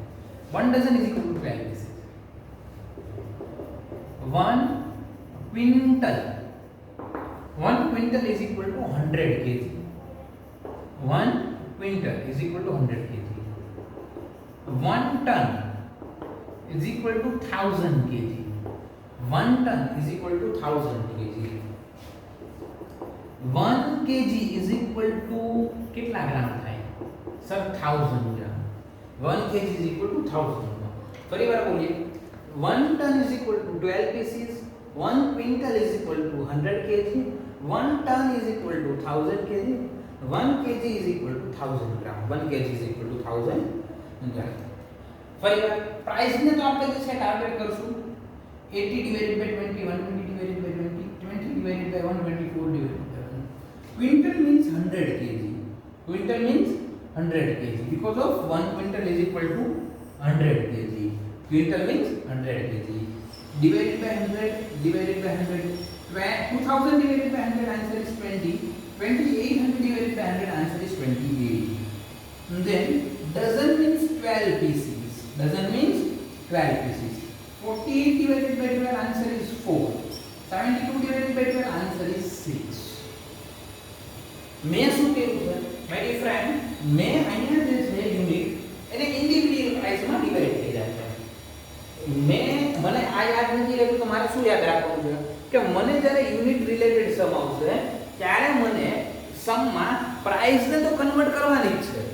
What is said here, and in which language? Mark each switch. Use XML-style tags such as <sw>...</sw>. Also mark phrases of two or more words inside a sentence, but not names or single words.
<en>1 dozen is equal to 12 pieces. 1 quintal, 1 quintal is equal to 100 kg. 1 quintal is equal to 100 kg. 1 ટન is equal to 1000 kg. 1 ton is equal to 1000 kg. 1 kg is equal to</en> <gu>કેટલા ગ્રામ થાય સર?</gu> <en>1000 ગ્રામ. 1 kg is equal to 1000 ગ્રામ.</en> <gu>ફરીવાર બોલીએ.</gu> <en>1 ton is equal to 12 pieces. 1 quintal is equal to 100 kg. 1 ton is equal to 1000 kg. 1 kg is equal to 1000 gram. 1 kg is equal to 1000 gram.</en> <gu>ફરીવાર પ્રાઇસ ને તો આપણે જે છે ટાર્ગેટ કરશું</gu> <en>80 divided by 20, 120 divided by 20, 20 divided by 124 divided by 1. Quintal means 100 kg. Quintal means 100 kg because of 1 quintal is equal to 100 kg. Quintal means 100 kg. Divided by 100, divided by 100. 2000 divided by 100, answer is 20. 2800 divided by 100, answer is 28. And then dozen means 12 pieces. Dozen means 12 pieces. 48 divided by 12, answer is 4. 72 divided by 12, answer is 6.</en> <gu>मैं શું કરું છે</gu> <en>my dear friend,</en> <gu>मैं અહીંયા જે છે યુનિટ એને ઇન્ડિવિડ્યુઅલ પ્રાઇસમાં ડિવાઇડ થઈ જાય છે. મને આ યાદ નથી રહેતું તો મારે શું યાદ રાખવું છે કે મને જ્યારે</gu> <en>unit related sum</en> <gu>આવશે ત્યારે મને સમમાં પ્રાઇસને તો કન્વર્ટ કરવાની જ છે.</gu>